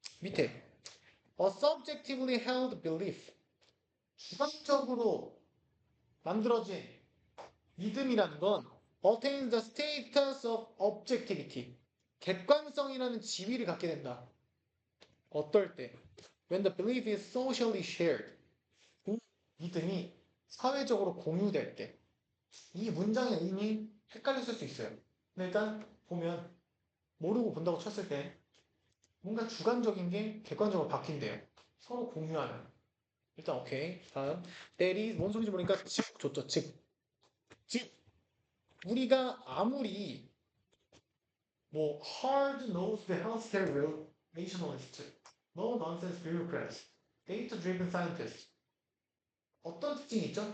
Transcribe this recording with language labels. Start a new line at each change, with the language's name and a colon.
English: 밑에 a subjectively held belief
Korean: 주관적으로 만들어진 믿음이라는 건
English: attains the status of objectivity
Korean: 객관성이라는 지위를 갖게 된다. 어떨 때?
English: When the belief is socially shared
Korean: 그 믿음이 사회적으로 공유될 때. 이 문장의 의미 헷갈렸을 수 있어요. 근데 일단 보면 모르고 본다고 쳤을 때 뭔가 주관적인 게 객관적으로 바뀐대요. 서로 공유하는. 일단 오케이. 다음. 때리 뭔 소리인지 모르니까 즉 좋죠. 즉 우리가 아무리 뭐
English: hard-nosed healthcare rationalist, no-nonsense bureaucrats, data-driven scientist
Korean: 어떤 특징이 있죠?